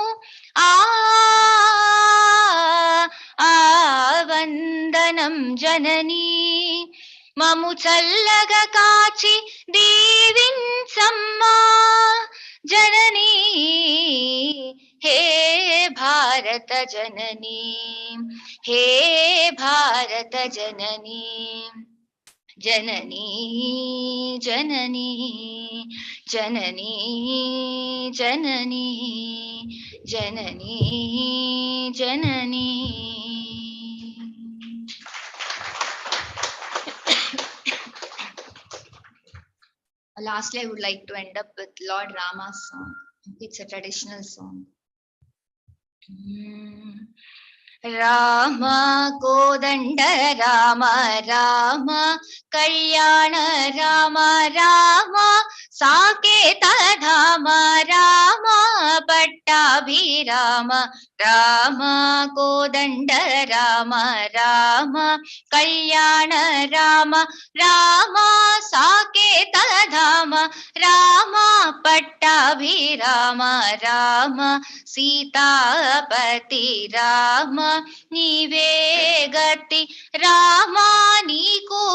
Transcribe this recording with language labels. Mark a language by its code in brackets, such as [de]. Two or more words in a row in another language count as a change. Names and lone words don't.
[te] వందనం జననీ, మము చల్లగా కాచి దీవించమ్మా జననీ। హే భారత జననీ, హే భారత జననీ, జననీ జననీ, జననీ జననీ, జననీ జననీ. [en] Lastly, I would like to end up with Lord Rama's song. It's a traditional song. [sa] Rama Kodanda Rama Rama Kalyana Rama Rama Saketa Dhama Rama Pattabhirama Rama Kodanda Rama Rama Kalyana Rama Rama Saketa Dhama Rama Pattabhirama Rama Sitapati Rama [te] నీవే గతి [sa] Rama Niku